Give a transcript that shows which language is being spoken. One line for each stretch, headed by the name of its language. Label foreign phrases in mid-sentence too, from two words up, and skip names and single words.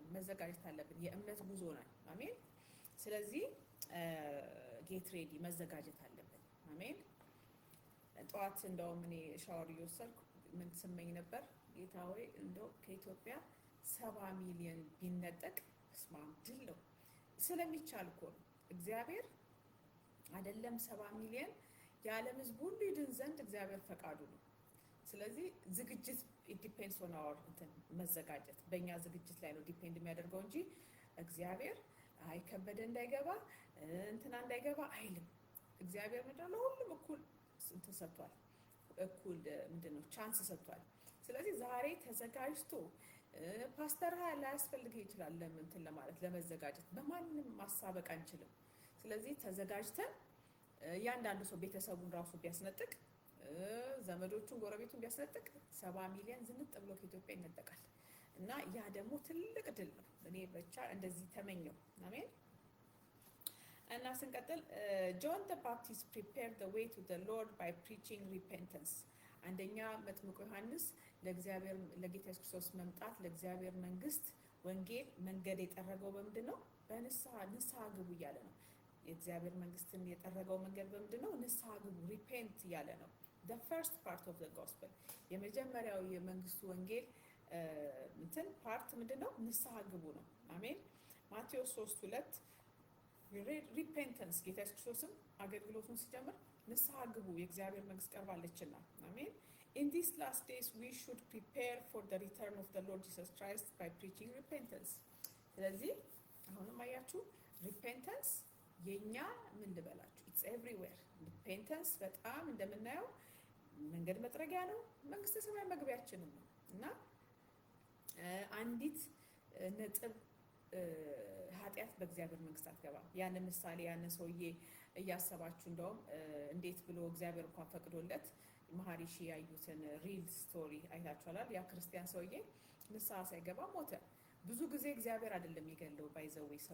Amharic: መዘጋጀት አለብን። የእምነት ጉዞ ነው። አሜን። ስለዚህ
English: get ready
Amharic: መዘጋጀት አለብን። አሜን። ጠዋት እንደውም እኔ ሻወር እየወሰድኩ ምን ትሰማኝ ነበር? ጌታ ሆይ እንደው ከኢትዮጵያ 70 ሚሊዮን ቢነጠቅ ስማም ድል ነው። ስለሚቻል እኮ ነው። እግዚአብሔር አይደለም 70 ሚሊዮን የዓለም ህዝብ ሁሉ ይድን ዘንድ እግዚአብሔር ፈቃዱ ነው። ስለዚህ ዝግጅት
English: it depends on
Amharic: our መዘጋጀት በእኛ ዝግጅት ላይ ነው ዲፔንድ የሚያደርገው እንጂ እግዚአብሔር አይ ከበደ እንዳይገባ እንትና እንዳይገባ አይልም። እግዚአብሔር ምንድነው ሁሉም እኩል ሰጥቷል። እኩል ምንድነው ቻንስ ሰጥቷል። ስለዚህ ዛሬ ተዘጋጅቶ ፓስተር ላይ ያስፈልገው ይችላል ለምን ለማለት ለመዘጋጀት በማንንም ማሳበቅ አንችልም። ስለዚህ ተዘጋጅተን ያንዳንዱ ሰው ቤተሰቡን ራሱ ቢያስነጥቅ ዘመዶቹን ጎረቤቱን ቢያስነጥቅ 70 ሚሊዮን ዝንጥ ብሎ ከኢትዮጵያ ይነጠቃል እና ያ ደግሞ ትልቅ ድል ነው። እኔ ብቻ እንደዚህ ተመኘው። አሜን። እና ስንቀጥል ጆን ዘ ባፕቲስት
English: prepared the way to the Lord by preaching repentance።
Amharic: አንደኛ መጥምቁ ዮሐንስ ለእግዚአብሔር ለጌታ ኢየሱስ ክርስቶስ መምጣት ለእግዚአብሔር መንግስት ወንጌል መንገድ የጠረገው በምንድነው? በንስሐ ግቡ እያለ ነው። የእግዚአብሔር መንግስትን የጠረገው መንገድ በምንድነው? ንስሐ ግቡ ሪፔንት እያለ ነው።
English: the first part of the gospel
Amharic: የመጀመሪያው የመንግስቱ ወንጌል ፓርት ምንድነው? ንስሐ ግቡ ነው። አሜን። ማቴዎስ 3:2 ሪፔንተንስ ጌታ ኢየሱስ ክርስቶስም አገልግሎቱን ሲጀምር ንስሐ ግቡ የእግዚአብሔር መንግስት ቀርባለችና። አሜን።
English: In these last days we should prepare for the return of the Lord Jesus Christ by preaching repentance.
Amharic: ስለዚህ አሁንም አያችሁ repentance የኛ ምን ልበላችሁ
English: it's everywhere.
Amharic: repentance በጣም እንደምናየው መንገድ መጥረጊያ ነው፣ መንግስተ ሰማይ መግቢያችንም ነው። እና አንዲት ነጥብ ኃጢአት በእግዚአብሔር መንግስት አትገባም። ያንን ምሳሌ ያንን ሰውዬ እያሰባችሁ እንደውም እንዴት ብሎ እግዚአብሔር እንኳን ፈቅዶለት መሐሪሺ ያዩትን
English: real story
Amharic: አይታችኋል። ያ ክርስቲያን ሰውዬ ንስሐ ሳይገባ ሞተ። ብዙ ጊዜ እግዚአብሔር አይደለም የሚገለው ባይዘው